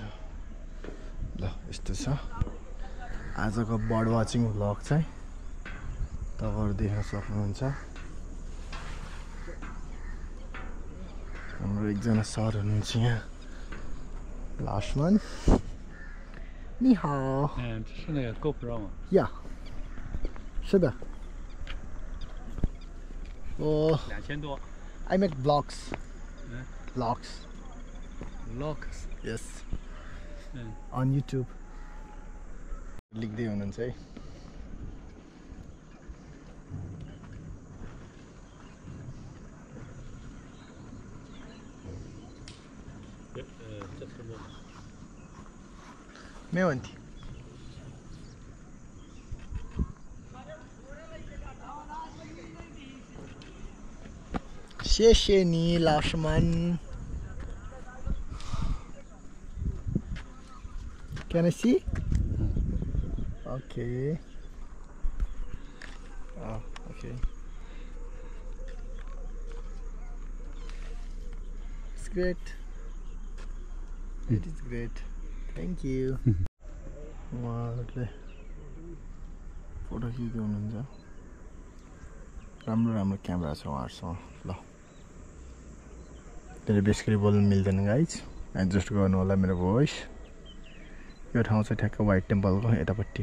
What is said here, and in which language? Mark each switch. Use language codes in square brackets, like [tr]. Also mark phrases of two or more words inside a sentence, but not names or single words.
[ne] ल यस्तो छ आजको बर्ड वाचिङ भ्लग चाहिँ, तपाईँहरू देख्न सक्नुहुन्छ। हाम्रो एकजना सर हुनुहुन्छ यहाँ, लास्टमन। [zh] 你好。这是那个 GoPro 吗？呀，是的。我 2000多。 [en] I make vlogs. Vlogs. Vlogs。 Yes. On YouTube. [ne] लेख्दै हुनुहुन्छ है। [zh] 没问题。谢谢你，老师们。 [en] Can I see? Okay. Oh, okay. It's great. It is great. Thank you. [ne] उहाँहरूले फोटो खिच्दै हुनुहुन्छ। राम्रो राम्रो क्यामेरा छ उहाँहरूसँग। ल त्यसले बेसिकली बोल्नु मिल्दैन गाइज, एडजस्ट गर्नु होला मेरो भोइस। यो ठाउँ चाहिँ ठ्याक्क वाइट टेम्पलको यतापट्टि।